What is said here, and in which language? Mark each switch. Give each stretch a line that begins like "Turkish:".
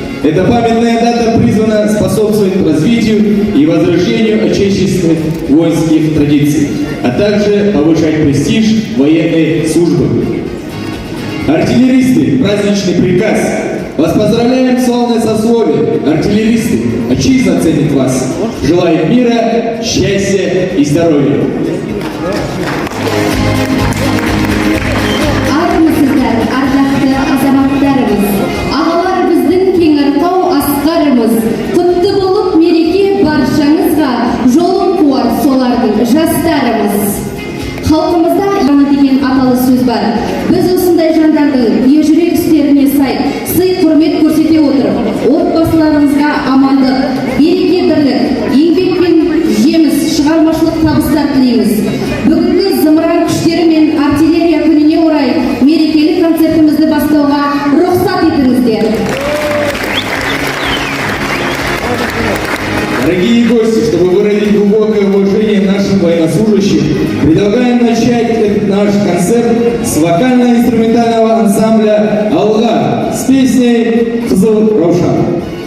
Russian: Эта памятная дата призвана способствовать развитию и возрождению отечественных воинских традиций, а также повышать престиж военной службы. Артиллеристы, праздничный приказ. Вас поздравляем, славное сословие. Артиллеристы, отчизна ценит вас. Желаем мира, счастья и здоровья.
Kazakh: Армысыздар, ардақты азаматтарымыз, ағалар біздің кеңіртау асқарымыз, құтты болып мереке баршаңызға, жолын қуар солардың жастарымыз. Халқымызда яңы деген аталы сөз бар. Біз осындай жандардың ержүрек істеріне сай, сый құрмет көрсете отырып, отбасыларымызға амандық, береке бірлік, еңбек пен жеміс, шығармашылық табыстар тілейміз. Бүгінгі зымыран күштері мен артиллерия күніне орай мерекелік концертімізді бастауға рұқсат етіңіздер.
Russian: Дорогие гости, чтобы выразить глубокое уважение нашим военнослужащим, предлагаем начать этот наш концерт с вокально-инструментального ансамбля «Алга» с песней «Қызыл Раушан».